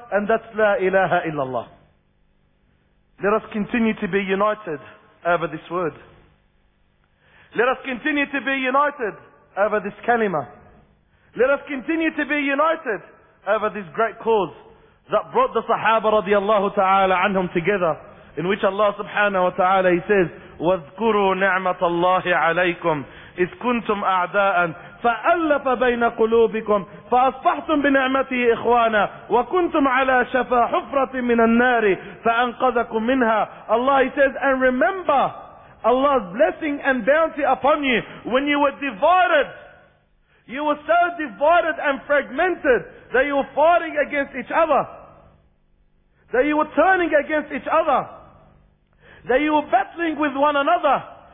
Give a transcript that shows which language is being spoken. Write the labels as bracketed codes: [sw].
[en] And that's La ilaha illallah. Let us continue to be united over this word. Let us continue to be united over this kalima. Let us continue to be united over this great cause that brought the Sahaba radiallahu ta'ala anhum together. In which Allah subhanahu wa ta'ala he says, [ar] وَاذْكُرُوا نِعْمَةَ اللَّهِ عَلَيْكُمْ إِذْ كُنْتُمْ أَعْدَاءً فَأَلَّفَ بَيْنَ قُلُوبِكُمْ فَأَصْبَحْتُمْ بِنِعْمَتِهِ إِخْوَانًا وَكُنْتُمْ عَلَى شَفَا حُفْرَةٍ مِنَ النَّارِ فَأَنْقَذَكُمْ مِنْهَا. [en] Allah he says, and remember Allah's blessing and bounty upon you when you were divided. You were so divided and fragmented that you were fighting against each other. That you were turning against each other. That you were battling with one another.